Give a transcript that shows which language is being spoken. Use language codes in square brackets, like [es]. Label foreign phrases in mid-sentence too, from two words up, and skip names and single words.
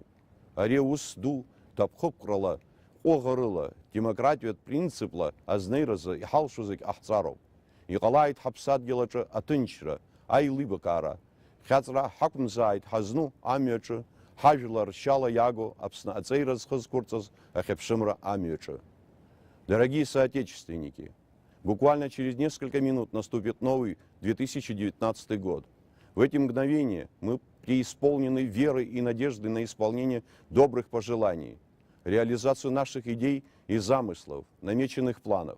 [ab] Ари аус ду ҭаԥхықәрала, ҟәыӷарыла, демократиатә принципла азнеиразы иҳалшо зегь ҟаҳҵароуп. Иҟалааит ҳаԥсадгьыл аҿы аҭынчра, аилибакаара. Хьаҵра ҳақәымзааит ҳазну амҩаҿы, ҳажәлар ршьала иаго Аԥсны аҵеира зхызқәырҵаз ахьыԥшымра амҩаҿы. [ru] Дорогие соотечественники, буквально через несколько минут наступит новый 2019 год. В эти мгновения мы преисполнены верой и надеждой на исполнение добрых пожеланий, реализацию наших идей и замыслов, намеченных планов.